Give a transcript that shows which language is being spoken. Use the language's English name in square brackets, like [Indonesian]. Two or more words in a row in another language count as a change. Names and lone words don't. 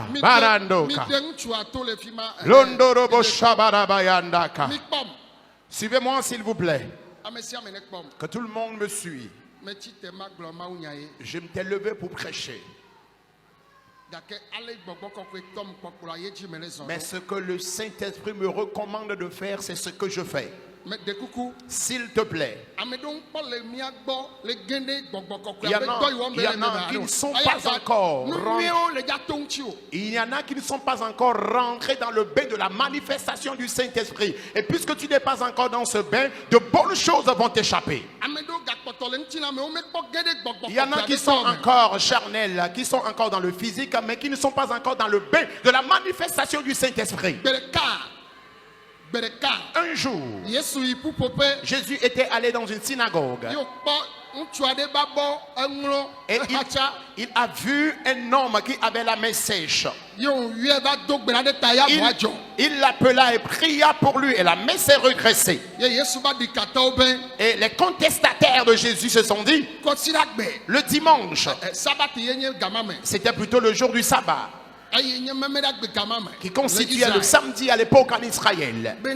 [Ewe] Mi Barandoka. de ŋutsua to le fi ma. Londorobo shabarabayandaka. Mi kpɔm. [French] Suivez-moi s'il vous plaît. [Ewe] Ame sia ame ne kpɔm. [French] Que tout le monde me suit. [Ewe] Metsi te ma gblɔ mawu nya ye. [French] Je m'étais levé pour prêcher. [Ewe] Gake ale gbɔgbɔ kɔkɔe tɔm kpɔkplɔa ye dzi me le zɔn. [French] Mais ce que le Saint-Esprit me recommande de faire, c'est ce que je fais. [Ewe] Me de kuku. [French] S'il te plaît. [Ewe] Ame ɖewo kpɔ le mía gbɔ le ge ɖe gbɔgbɔ [French] Il y [Ewe] kɔkɔe [French] en [Ewe] abe a- dɔ yi wɔm [French] il [Ewe] be [French] y [Ewe] le [French] en [Ewe] me [French] a [Ewe] ba [French] qui [Ewe] ɖo. [French] ne sont [Ewe] Aya [French] pas [Ewe] za, [French] encore [Ewe] nu [French] rentrés. [Ewe] nyuiewo le dza to ŋuti o. [French] Il y en a qui ne sont pas encore rentrés dans le bain de la manifestation du Saint-Esprit. Et puisque tu n'es pas encore dans ce bain, de bonnes choses vont t'échapper. [Ewe] Ame ɖewo gakpɔtɔ le ŋuti la me wo mekpɔ ge ɖe gbɔgbɔ [French] Il y en a [Ewe] kɔkɔe [French] qui [Ewe] aɖe [French] sont [Ewe] tɔ me. [French] encore charnels, qui sont encore dans le physique, mais qui ne sont pas encore dans le bain de la manifestation du Saint-Esprit. [Ewe] Gbe ɖeka [French] Un jour, [Ewe] Yesu yi ƒuƒoƒe [French] Jésus était allé dans une synagogue. [Ewe] ye wòkpɔ [French] Et il a vu un homme qui avait la main sèche. Il l'appela et pria pour lui et la main s'est redressée. Et les contestataires de Jésus se sont dit, le dimanche, c'était plutôt le jour du sabbat, qui constituait le samedi à l'époque en Israël.